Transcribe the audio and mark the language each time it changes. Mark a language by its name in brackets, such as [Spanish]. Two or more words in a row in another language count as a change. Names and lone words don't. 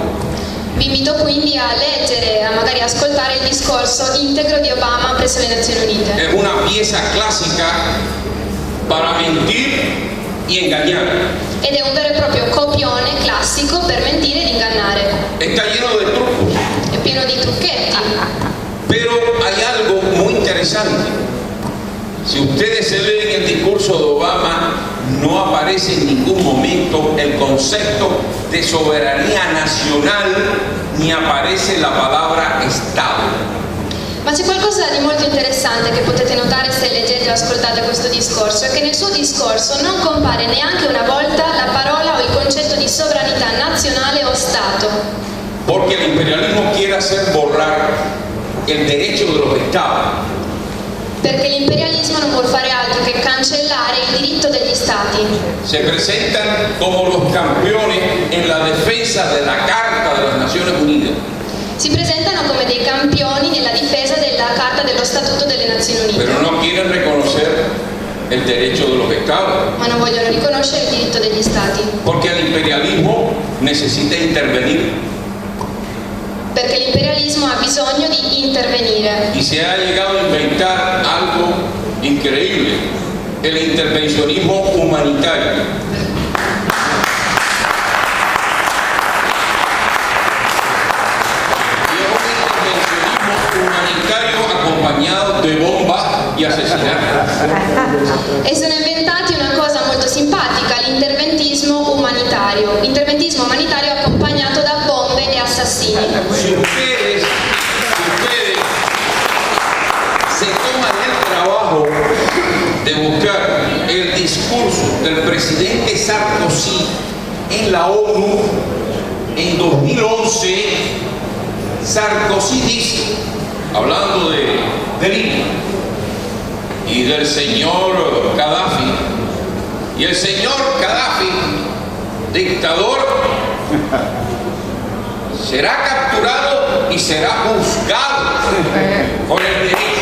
[Italian] Vi invito quindi a leggere, a magari ascoltare il discorso integro di Obama presso le Nazioni Unite. [Spanish] Es una pieza clásica para mentir y engañar. [Italian] Ed è un vero e proprio copione classico per mentire ed ingannare. [Spanish] Está lleno de trucos. [Italian] È pieno di trucchetti. [Spanish] Pero hay algo muy interesante. Si ustedes se leen el discurso de Obama, no aparece en ningún momento el concepto de soberanía nacional, ni aparece la palabra Estado. [Italian] Ma c'è qualcosa di molto interessante che potete notare se leggete o ascoltate questo discorso, è che nel suo discorso non compare neanche una volta la parola o il concetto di sovranità nazionale o Stato. [Spanish] Porque el imperialismo quiere hacer borrar el derecho de los Estados. [Italian] Perché l'imperialismo non vuol fare altro che cancellare il diritto degli Stati. [Spanish] Se presentan como los campeones en la defensa de la Carta de las Naciones Unidas. [Italian] Si presentano come dei campioni nella difesa della Carta dello Statuto delle Nazioni Unite. [Spanish] Pero no quieren reconocer el derecho de los Estados. [Italian] Ma non vogliono riconoscere il diritto degli Stati. [Spanish] Porque el imperialismo necesita intervenir. [Italian] Perché l'imperialismo ha bisogno di intervenire. [Spanish] Y se ha llegado a inventar algo increíble, el intervencionismo humanitario. Y es un intervencionismo humanitario acompañado de bombas y asesinatos. [Italian] E sono inventati una cosa molto simpatica, l'interventismo umanitario. Interventismo umanitario accompagnato da bombe e assassini. [Spanish] Si ustedes se toman el trabajo de buscar el discurso del presidente Sarkozy en la ONU en 2011, Sarkozy dice, hablando de Libia y del señor Gaddafi, y el señor Gaddafi, dictador, será capturado y será juzgado por el derecho.